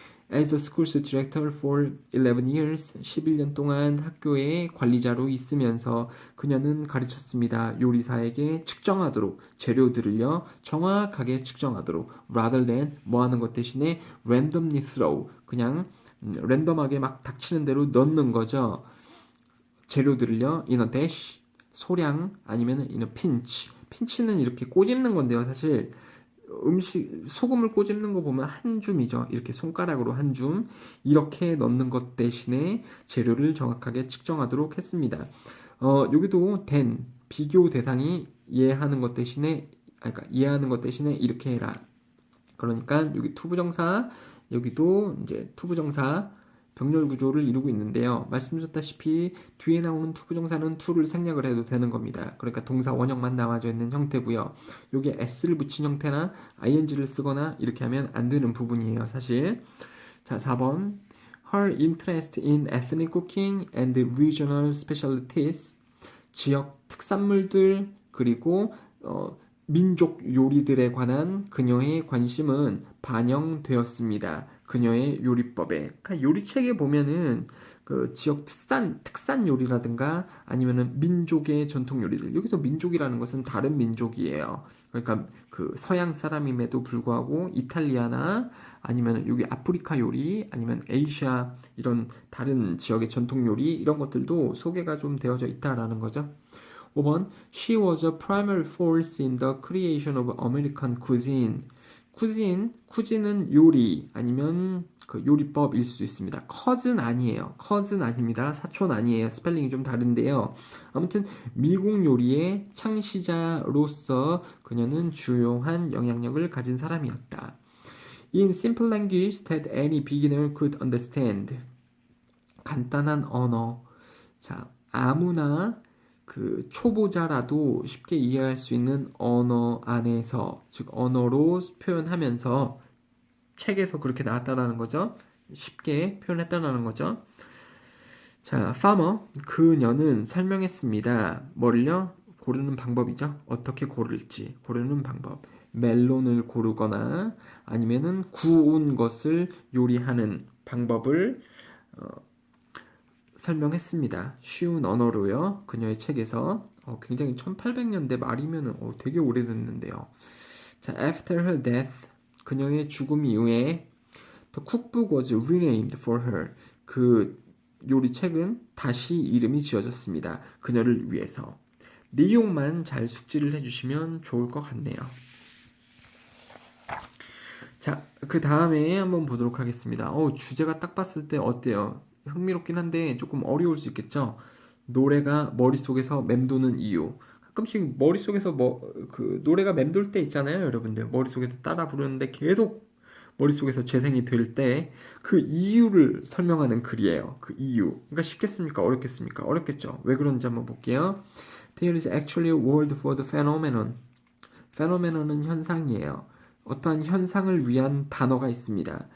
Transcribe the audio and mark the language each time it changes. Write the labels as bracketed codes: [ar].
[en] As a school director for 11 years, [ko] 11년 동안 학교의 관리자로 있으면서 그녀는 가르쳤습니다. 요리사에게 측정하도록, 재료들을요, 정확하게 측정하도록, [en] rather than [ko] 뭐 하는 것 대신에 [en] randomly throw, [ko] 그냥 랜덤하게 막 닥치는 대로 넣는 거죠. 재료들을요, [en] in a dash, [ko] 소량, 아니면 [en] in a pinch. [ko] 핀치는 이렇게 꼬집는 건데요. 사실 소금을 꼬집는 거 보면 한 줌이죠. 이렇게 손가락으로 한 줌 이렇게 넣는 것 대신에 재료를 정확하게 측정하도록 했습니다. 여기도 비교 대상이 이해하는 것 대신에 이렇게 해라. 그러니까 여기 투부정사, 여기도 이제 투부정사 병렬 구조를 이루고 있는데요. 말씀드렸다시피 뒤에 나오는 투부정사는 to를 생략을 해도 되는 겁니다. 그러니까 동사 원형만 남아져 있는 형태고요. 요게 s를 붙인 형태나 ing를 쓰거나 이렇게 하면 안 되는 부분이에요, 사실. 자, 4번. [en] Her interest in ethnic cooking and regional specialties. [ko] 지역 특산물들 그리고 민족 요리들에 관한 그녀의 관심은 반영되었습니다. 그녀의 요리법에. 그러니까 요리책에 보면은 그 지역 특산 요리라든가 아니면은 민족의 전통 요리들. 여기서 민족이라는 것은 다른 민족이에요. 그러니까 그 서양 사람임에도 불구하고 이탈리아나 아니면 여기 아프리카 요리 아니면 아시아 이런 다른 지역의 전통 요리 이런 것들도 소개가 좀 되어져 있다라는 거죠. [en] 5번 She was a primary force in the creation of American cuisine. [ko] 쿠진은 요리 아니면 그 요리법일 수도 있습니다. 컷은 아니에요. 컷은 아닙니다. 사촌 아니에요. 스펠링이 좀 다른데요. 아무튼 미국 요리의 창시자로서 그녀는 주요한 영향력을 가진 사람이었다. [en] In simple language that any beginner could understand. [ko] 간단한 언어. 자, 아무나 그 초보자라도 쉽게 이해할 수 있는 언어 안에서, 즉 언어로 표현하면서 책에서 그렇게 나왔다라는 거죠. 쉽게 표현했다라는 거죠. 자, farmer 그녀는 설명했습니다. 뭐를요? 고르는 방법이죠. 어떻게 고를지 고르는 방법. 멜론을 고르거나 아니면은 구운 것을 요리하는 방법을 설명했습니다. 쉬운 언어로요. 그녀의 책에서 굉장히 1800년대 말이면 되게 오래됐는데요. [en] 자, after her death [ko] 그녀의 죽음 이후에 [en] the cookbook was renamed for her. [ko] 그 요리책은 다시 이름이 지어졌습니다. 그녀를 위해서. 내용만 잘 숙지를 해주시면 좋을 것 같네요. 자, 그 다음에 한번 보도록 하겠습니다. 주제가 딱 봤을 때 어때요? 흥미롭긴 한데 조금 어려울 수 있겠죠? 노래가 머릿속에서 맴도는 이유. 가끔씩 머릿속에서 그 노래가 맴돌 때 있잖아요, 여러분들. 머릿속에서 따라 부르는데 계속 머릿속에서 재생이 될 때 그 이유를 설명하는 글이에요. 그 이유. 그러니까 쉽겠습니까? 어렵겠습니까? 어렵겠죠? 왜 그런지 한번 볼게요. [en] There is actually a word for the phenomenon. [ko] phenomenon은 현상이에요. 어떠한 현상을 위한 단어가 있습니다.